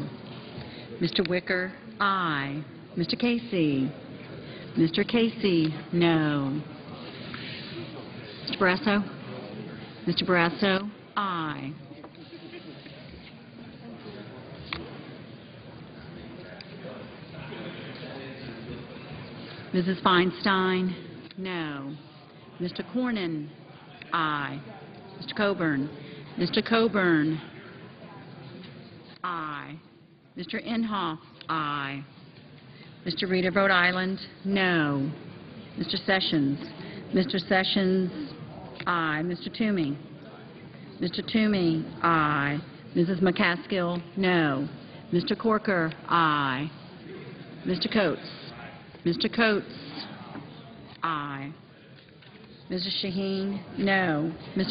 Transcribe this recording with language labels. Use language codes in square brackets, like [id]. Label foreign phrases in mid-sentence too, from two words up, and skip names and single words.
[en] Mr. Wicker? Aye. Mr. Casey? Mr. Casey? No. Mr. Barrasso? Mr. Barrasso? Aye. Mrs. Feinstein? No. Mr. Cornyn? Aye. Mr. Coburn? Mr. Coburn? Aye. Mr. Inhofe? Aye. Mr. Reed of Rhode Island? No. Mr. Sessions? Mr. Sessions? Aye. Mr. Toomey? Mr. Toomey? Aye. Mrs. McCaskill? No. Mr. Corker? Aye. Mr. Coates? Mr. Coates? Aye. Mrs. Shaheen? No. Mr.